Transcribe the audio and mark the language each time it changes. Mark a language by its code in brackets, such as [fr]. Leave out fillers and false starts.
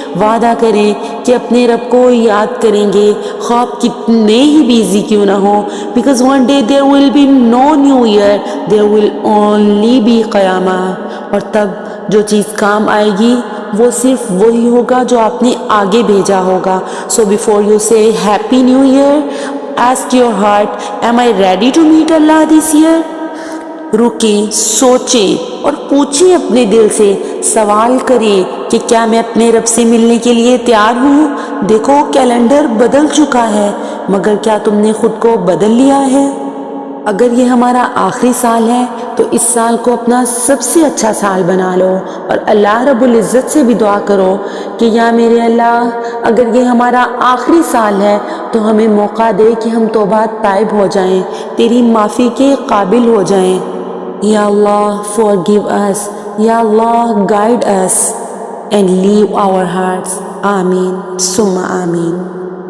[ur] وعدہ کریں کہ اپنے رب کو یاد کریں گے خواب کتنے ہی بیزی کیوں نہ ہو. [en] Because one day there will be no new year, there will only be قیامہ. [ur] اور تب جو چیز کام آئے گی وہ صرف وہی ہوگا جو آپ نے آگے بھیجا ہوگا. [en] So before you say happy new year, ask your heart, am I ready to meet Allah this year? [ur] رکیں, سوچیں اور پوچھیں اپنے دل سے, سوال کریں کہ کیا میں اپنے رب سے ملنے کے لیے تیار ہوں. دیکھو کیلنڈر بدل چکا ہے مگر کیا تم نے خود کو بدل لیا ہے؟ اگر یہ ہمارا آخری سال ہے تو اس سال کو اپنا سب سے اچھا سال بنا لو اور اللہ رب العزت سے بھی دعا کرو کہ یا میرے اللہ اگر یہ ہمارا آخری سال ہے تو ہمیں موقع دے کہ ہم توبہ تائب ہو جائیں, تیری معافی کے قابل ہو جائیں. [en] یا اللہ forgive us, یا اللہ guide us and leave our hearts. [ar] آمین ثم آمین.